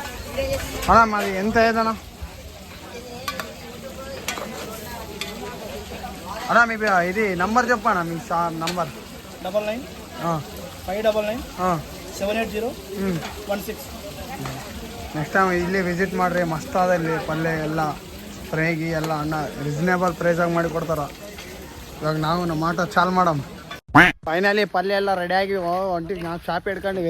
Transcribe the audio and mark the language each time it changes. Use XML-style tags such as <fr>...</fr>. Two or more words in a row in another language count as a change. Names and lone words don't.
<te>అన్నా మాది ఎంత అయ్యేదన్నా అన్నా మీ ఇది నంబర్ చెప్పన్నా మీ నంబర్ 9959997801</te> <en>next time</en> <kn>ಇಲ್ಲಿ ವಿಸಿಟ್ ಮಾಡಿರಿ ಮಸ್ತ್ ಅದ ಇಲ್ಲಿ ಪಲ್ಯ ಎಲ್ಲ ಫ್ರೈಗಿ ಎಲ್ಲ ಅಣ್ಣ ರೀಸನೇಬಲ್ ಪ್ರೈಸಾಗಿ ಮಾಡಿ ಕೊಡ್ತಾರ. ಇವಾಗ ನಾವು ನಮ್ಮ ಆಟ ಚಾಲು ಮಾಡಮ್. ಫೈನಲಿ ಪಲ್ಯ ಎಲ್ಲ ರೆಡಿ ಆಗಿ ಹೊಂಟಿಗೆ ನಾವು ಶಾಪ್ ಹಿಡ್ಕೊಂಡಿವಿ.</kn>